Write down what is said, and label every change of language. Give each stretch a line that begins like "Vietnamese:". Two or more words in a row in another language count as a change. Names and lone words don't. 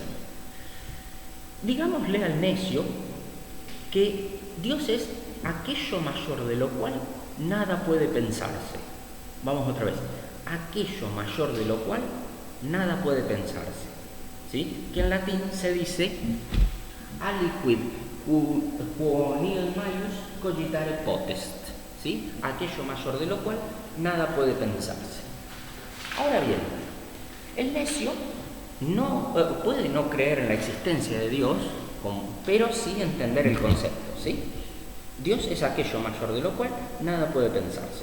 Spanish: Digámosle al necio que Dios es aquello mayor de lo cual nada puede pensarse. Vamos otra vez. Aquello mayor de lo cual nada puede pensarse. ¿Sí? Que en latín se dice
Latin: aliquid quo nihil maius cogitare potest.
Spanish: ¿Sí? Aquello mayor de lo cual nada puede pensarse. Ahora bien, el necio no puede no creer en la existencia de Dios, pero sí entender el concepto, ¿sí? Dios es aquello mayor de lo cual nada puede pensarse.